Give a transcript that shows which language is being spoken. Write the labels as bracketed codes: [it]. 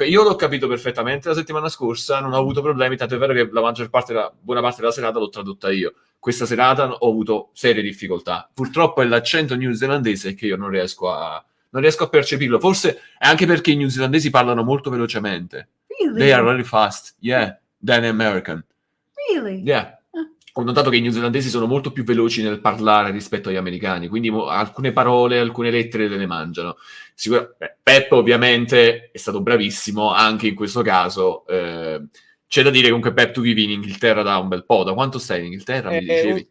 [it] Io l'ho capito perfettamente la settimana scorsa, non ho avuto problemi, tanto è vero che buona parte della serata l'ho tradotta io. Questa serata ho avuto serie difficoltà. Purtroppo è l'accento newzelandese che io non riesco a percepirlo. Forse è anche perché i newzelandesi parlano molto velocemente. [en] Really? They are really fast, yeah, than American. Really? Yeah. [it] Ho notato che i newzelandesi sono molto più veloci nel parlare rispetto agli americani, quindi alcune parole, alcune lettere le mangiano. Pep ovviamente è stato bravissimo anche in questo caso. C'è da dire comunque, Pep, tu vivi in Inghilterra da un bel po'. Da quanto stai in Inghilterra, mi dicevi?